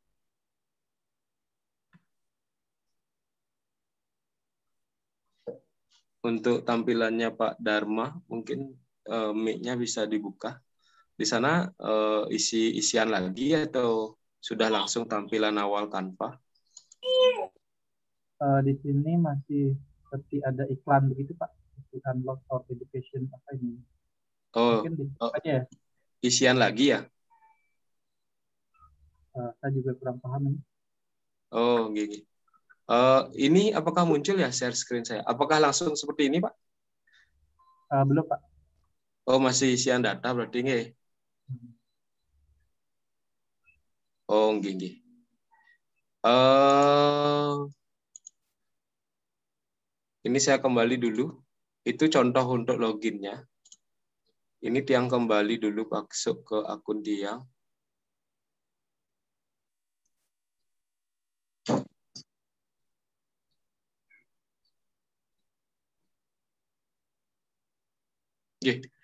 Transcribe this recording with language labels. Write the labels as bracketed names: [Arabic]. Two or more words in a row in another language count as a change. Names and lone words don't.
[Indonesian] Untuk tampilannya Pak Dharma, mungkin mic-nya bisa dibuka. Di sana isian lagi atau sudah langsung tampilan awal Canva? Di sini masih seperti ada iklan begitu, Pak. [English] unlock our education [Indonesian] apa ini? Oh, Mungkin di oh, aja ya. isian lagi ya? Saya juga kurang paham ini. Oh, gini. Ini apakah muncul ya [English] share screen [Indonesian] saya? Apakah langsung seperti ini, Pak? Belum, Pak. Oh, masih isian data berarti nggih. Oh, nggih. Ini saya kembali dulu. Itu contoh untuk loginnya. Ini Tiang kembali dulu masuk ke akun Tiang. Oke.